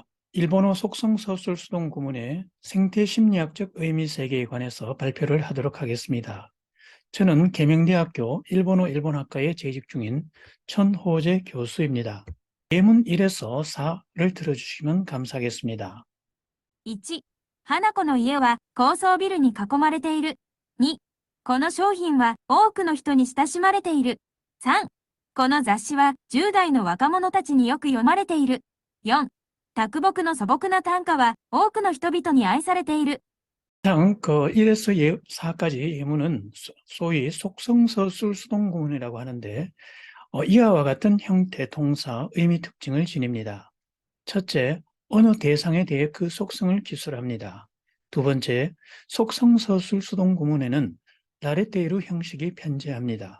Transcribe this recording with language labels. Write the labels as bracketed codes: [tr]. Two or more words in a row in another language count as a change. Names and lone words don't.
[ko] 일본어 속성서술 수동 구문의 생태심리학적 의미 세계에 관해서 발표를 하도록 하겠습니다. 저는 계명대학교 일본어학과에 재직 중인 천호재 교수입니다. 예문 1에서 4를 들어주시면 감사하겠습니다. [ja] 1、花子の家は高層ビルに囲まれている。2、この商品は多くの人に親しまれている。3、この雑誌は10代の若者たちによく読まれている。4、卓木の素朴な短歌は多くの人々に愛されている。 [ko] 이상 1에서 4까지 예문은 소위 속성서술 수동 구문이라고 하는데 이하와 같은 형태, 동사, 의미 특징을 지닙니다. 첫째, 어느 대상에 대해 그 속성을 기술합니다. 두 번째, 속성서술 수동 구문에는 라레테이루 형식이 편재합니다.